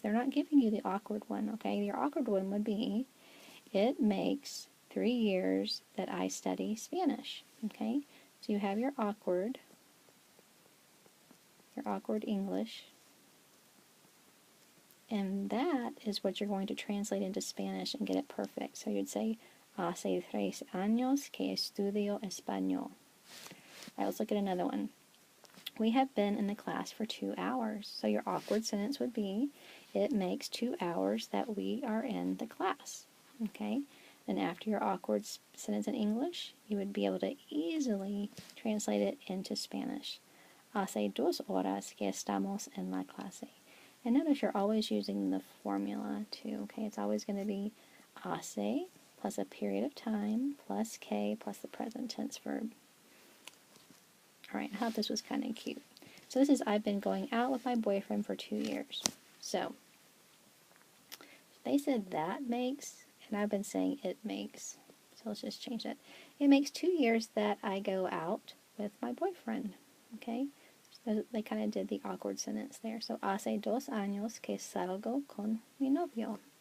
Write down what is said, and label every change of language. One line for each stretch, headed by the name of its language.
English: They're not giving you the awkward one. Okay, your awkward one would be, it makes 3 years that I study Spanish. Okay, so you have your awkward English, and that is what you're going to translate into Spanish and get it perfect. So you'd say,
Spanish: hace 3 años que estudio español.
English: All right, let's look at another one. We have been in the class for 2 hours. So your awkward sentence would be, it makes 2 hours that we are in the class. Okay? Then after your awkward sentence in English, you would be able to easily translate it into Spanish.
Spanish: Hace 2 horas que estamos en la clase.
English: And notice you're always using the formula too. Okay? It's always going to be hace plus a period of time plus K plus the present tense verb. Alright, I thought this was kind of cute. So this is, I've been going out with my boyfriend for 2 years. So they said that makes, and I've been saying it makes. So let's just change that. It makes 2 years that I go out with my boyfriend. Okay? So they kind of did the awkward sentence there.
Spanish: So, hace 2 años que salgo con mi novio.